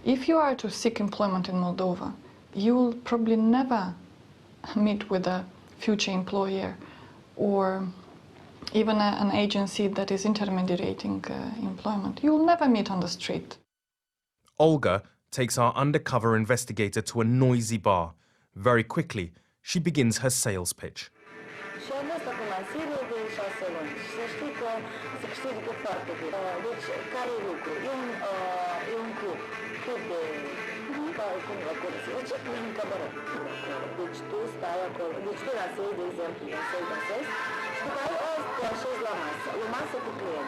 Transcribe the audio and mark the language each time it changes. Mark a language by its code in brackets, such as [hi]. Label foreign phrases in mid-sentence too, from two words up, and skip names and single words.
[en] If you are to seek employment in Moldova, you will probably never meet with a future employer or even an agency that is intermediating employment. You will never meet on the street. Olga takes our undercover investigator to a noisy bar. Very quickly, she begins her sales pitch. [ro] Deci tu stai acolo, deci tu rasezi, de exemplu, rasezi, și după aia te așezi la masă cu clienți.